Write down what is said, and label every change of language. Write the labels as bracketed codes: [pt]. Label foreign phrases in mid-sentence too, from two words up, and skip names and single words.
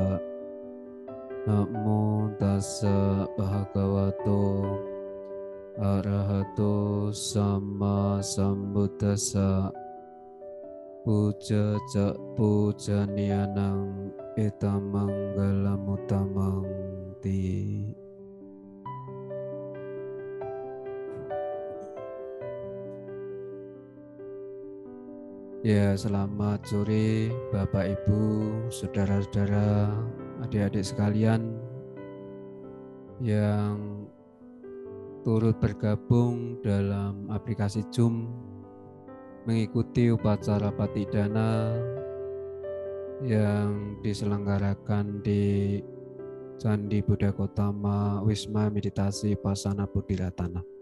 [pi] Namo tassa bhagavato arahato sama sambuddhassa. Pujanianang etamanggalam ti. [id] Ya, selamat sore Bapak Ibu, saudara-saudara, adik-adik sekalian yang turut bergabung dalam aplikasi Zoom mengikuti upacara Patidana yang diselenggarakan di Candi Buddha Gotama Wisma Meditasi Pasana Budiratana.